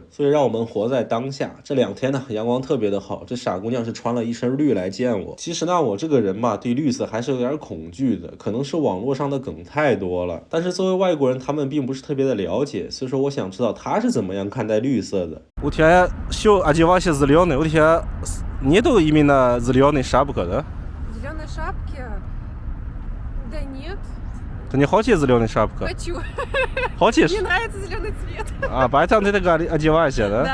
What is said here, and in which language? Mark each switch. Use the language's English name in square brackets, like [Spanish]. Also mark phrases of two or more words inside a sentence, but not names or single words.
[Chinese] 所以让我们活在当下。这2天呢，阳光特别的好，这傻姑娘是穿了一身绿来见我。其实呢，我这个人吧，对绿色还是有点恐惧的，可能是网络上的梗太多了。但是作为外国人，他们并不是特别的了解，所以说我想知道他是怎么样看待绿色的。 [Russian] У тебя все одевайся зеленый, у тебя нету именно зеленой шапки, да? Зеленой шапки? Да нет. Ты не хочешь зеленый шапка? Хочу. Хочешь? Мне нравится зеленый цвет. Поэтому ты так одеваешься, да?